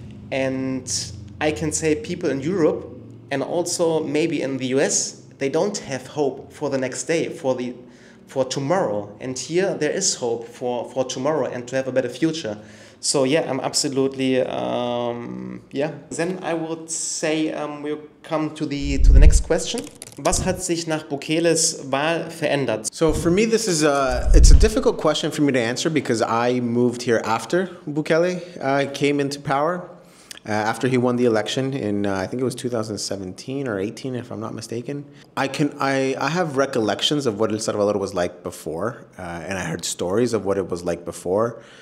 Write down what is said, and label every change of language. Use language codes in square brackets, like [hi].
[en] And I can say people in Europe and also maybe in the US, they don't have hope for the next day, for tomorrow. And here there is hope for tomorrow and to have a better future. So yeah, I'm absolutely, yeah. Then I would say we'll come to the next question. [de] Was hat sich nach Bukeles Wahl verändert? [en] So for me, this is it's a difficult question for me to answer because I moved here after Bukele came into power. After he won the election in, I think it was 2017 or 18, if I'm not mistaken. I have recollections of what El Salvador was like before, and I heard stories of what it was like before.